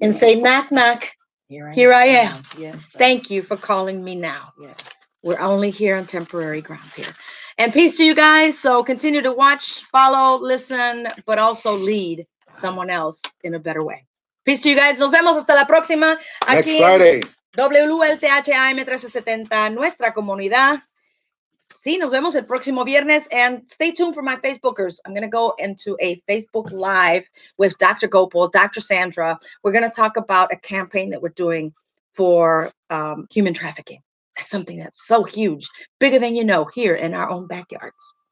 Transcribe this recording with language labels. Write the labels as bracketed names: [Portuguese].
[English] And say, knock, knock. Here I am. Yes. Sir. Thank you for calling me now. Yes. We're only here on temporary grounds here. And peace to you guys. So continue to watch, follow, listen, but also lead someone else in a better way. Peace to you guys. [Spanish] Nos vemos hasta la próxima. [English] Next Friday. WLTHAM 1370, Nuestra Comunidad. [Spanish] Sí, nos vemos el próximo viernes. [English] And stay tuned for my Facebookers. I'm going to go into a Facebook Live with Dr. Gopal, Dr. Sandra. We're going to talk about a campaign that we're doing for human trafficking. That's something that's so huge, bigger than you know, here in our own backyards.